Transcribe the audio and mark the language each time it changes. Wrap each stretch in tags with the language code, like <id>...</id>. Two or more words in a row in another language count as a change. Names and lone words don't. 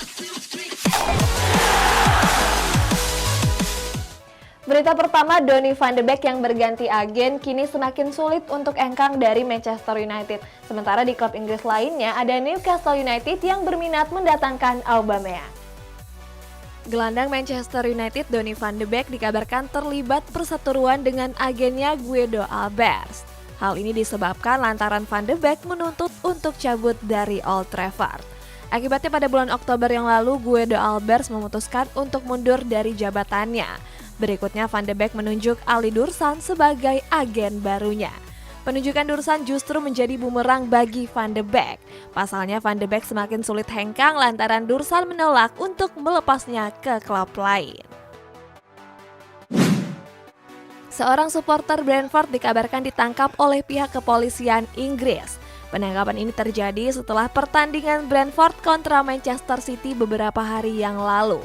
<id>Berita pertama, Donny van de Beek yang berganti agen kini semakin sulit untuk engkang dari Manchester United. Sementara di klub Inggris lainnya ada Newcastle United yang berminat mendatangkan Aubameyang. Gelandang Manchester United Donny van de Beek dikabarkan terlibat perseteruan dengan agennya Guido Albers. Hal ini disebabkan lantaran van de Beek menuntut untuk cabut dari Old Trafford. Akibatnya pada bulan Oktober yang lalu Guido Albers memutuskan untuk mundur dari jabatannya. Berikutnya van de Beek menunjuk Ali Dursan sebagai agen barunya. Penunjukan Dursan justru menjadi bumerang bagi van de Beek. Pasalnya van de Beek semakin sulit hengkang lantaran Dursan menolak untuk melepasnya ke klub lain. Seorang supporter Brentford dikabarkan ditangkap oleh pihak kepolisian Inggris. Penangkapan ini terjadi setelah pertandingan Brentford kontra Manchester City beberapa hari yang lalu.</id>